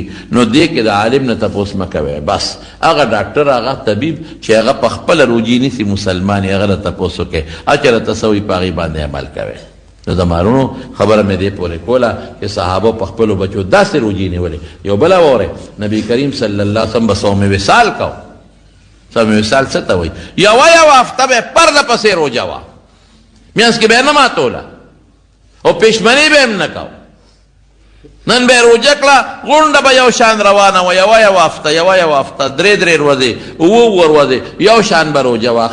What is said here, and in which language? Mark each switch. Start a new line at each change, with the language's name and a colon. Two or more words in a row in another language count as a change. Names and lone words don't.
Pashto: نو دې کې د عالم نه تپوس مه کوئ. بس هغه ډاکټر هغه طبیب چې هغه په خپله روجې نیسي مسلمان یې هغه له تپوس وکړئ، اچره ته څه وایي په هغې باندې عمل کوئ. نو د مارونو خبره مې دې پورې کوله چې صحابه په خپلو بچو داسې روجې نیولې. یو بله واورئ، نبي کریم صلی الله علیه وسلم به صوم وصال کو. صوم وصال څه ته وایي؟ یوه هفته به پرله پسې روجه وه، میانس کې به یې نه ماتوله او پېشمني به هم نه کو. نن به یې روجه کړه، غونډه به یو شان روانه وه، یوه هفته، درې ورځې، اووه ورځې یو شان به روجه وه.